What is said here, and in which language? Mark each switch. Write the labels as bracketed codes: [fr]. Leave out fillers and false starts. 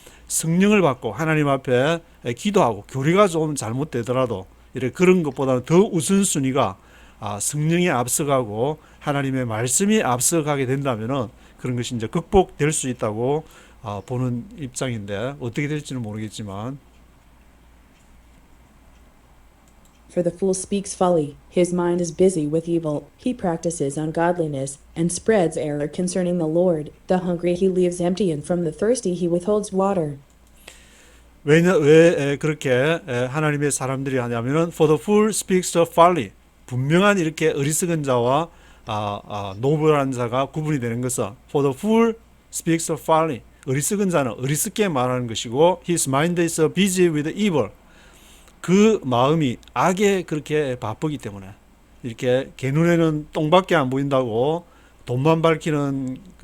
[ko] 성령을 받고 하나님 앞에 기도하고 교리가 좀 잘못되더라도 이렇게 그런 것보다는 더 우선순위가 성령이 앞서가고 하나님의 말씀이 앞서가게 된다면은 그런 것이 이제 극복될 수 있다고 보는 입장인데, 어떻게 될지는 모르겠지만. [en] For the fool speaks folly, his mind is busy with evil, he practices ungodliness, and spreads error concerning the Lord. The hungry he leaves empty, and from the thirsty he withholds water. [ko] 왜 그렇게 하나님의 사람들이 하냐면은 [en] for the fool speaks folly, [ko] 분명한 이렇게 어리석은 자와 노블한 자가 구분이 되는 것은 for the fool speaks folly, 어리석은 자는 어리석게 말하는 것이고 [en] his mind is busy with evil, [ko] 그 마음이 악에 그렇게 바쁘기 때문에 이렇게 개 눈에는 똥밖에 안 보인다고 돈만 밝히는